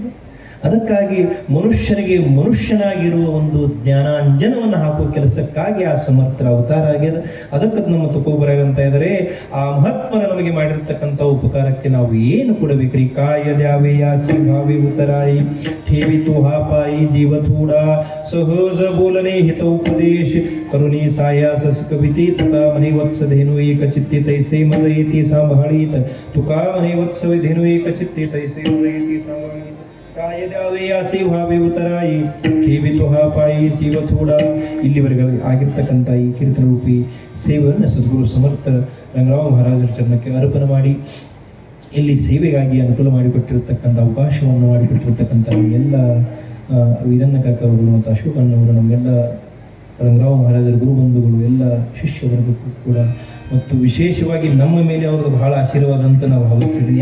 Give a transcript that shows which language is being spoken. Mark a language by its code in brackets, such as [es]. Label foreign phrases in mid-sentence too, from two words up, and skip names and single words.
[kn] ಅದಕ್ಕಾಗಿ ಮನುಷ್ಯನಿಗೆ ಮನುಷ್ಯನಾಗಿರುವ ಒಂದು ಜ್ಞಾನಾಂಜನವನ್ನು ಹಾಕುವ ಕೆಲಸಕ್ಕಾಗಿ ಆ ಸಮರ್ಥರ ಅವತಾರ ಆಗ್ಯದ. ಅದಕ್ಕೆ ನಮ್ಮ ತುಕೋಬರಂತ ಇದ್ದಾರೆ, ಆ ಮಹಾತ್ಮನ ನಮಗೆ ಮಾಡಿರ್ತಕ್ಕಂಥ ಉಪಕಾರಕ್ಕೆ ನಾವು ಏನು ಕೊಡಬೇಕ್ರಿ? [mr] काय द्यावे ऐसे व्हावे उतराई ठेवितो हा पायी जीव थोडा सहज बोलणे हित उपदेश करुणी सायास कविते तुका म्हणे वत्स धेनु एक चित्ते तैसे मज येती सांभाळीत तुका म्हणे वत्स धेनु एक चित्ते तैसे मज येती सांभाळीत काय द्यावे असे व्हावे उतराई ठेवितो हा पायी जीव थोडा. [kn] ಇಲ್ಲಿವರೆಗೆ ಆಗಿರ್ತಕ್ಕಂಥ ಈ ಕೀರ್ತನ ರೂಪಿ ಸೇವೆಯನ್ನು ಸದ್ಗುರು ಸಮರ್ಥ ರಂಗರಾವ್ ಮಹಾರಾಜರ ಚರಣಕ್ಕೆ ಅರ್ಪಣೆ ಮಾಡಿ ಇಲ್ಲಿ ಸೇವೆಗಾಗಿ ಅನುಕೂಲ ಮಾಡಿಕೊಟ್ಟಿರತಕ್ಕಂಥ ಅವಕಾಶವನ್ನು ಮಾಡಿಕೊಟ್ಟಿರತಕ್ಕಂಥ ನಮಗೆಲ್ಲ ವೀರಣ್ಣ ಕಾಕವರು ಮತ್ತು ಅಶೋಕಣ್ಣವರು, ನಮಗೆಲ್ಲ ರಂಗರಾವ್ ಮಹಾರಾಜರ ಗುರುಬಂಧುಗಳು, ಎಲ್ಲ ಶಿಷ್ಯವರ್ಗಕ್ಕೂ ಕೂಡ ಮತ್ತು ವಿಶೇಷವಾಗಿ ನಮ್ಮ ಮೇಲೆ ಅವ್ರದ್ದು ಬಹಳ ಆಶೀರ್ವಾದ ಅಂತ ನಾವು ಭಾವಿಸ್ತಿದ್ದೀನಿ.